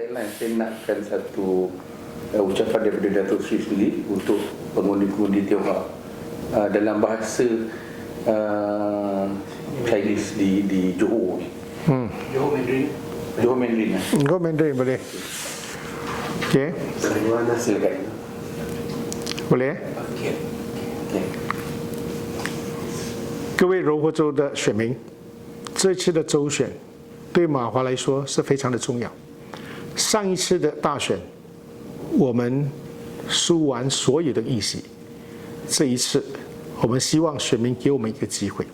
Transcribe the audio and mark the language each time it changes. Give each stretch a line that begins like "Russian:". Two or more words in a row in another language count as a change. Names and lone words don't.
Malay: Tagline, saya nakkan satu ucapan daripada Datuk Seri sendiri untuk pengundi-pengundi Tionghoa dalam bahasa Chinese di Johor. Johor Mandarin. Johor Mandarin. Go Mandarin boleh. Okey. Silakan. Boleh?
Chinese: 各位柔佛州的选民，这次的州选对马华来说是非常的重要。上一次的大选，我们输完所有的议席，这一次我们希望选民给我们一个机会。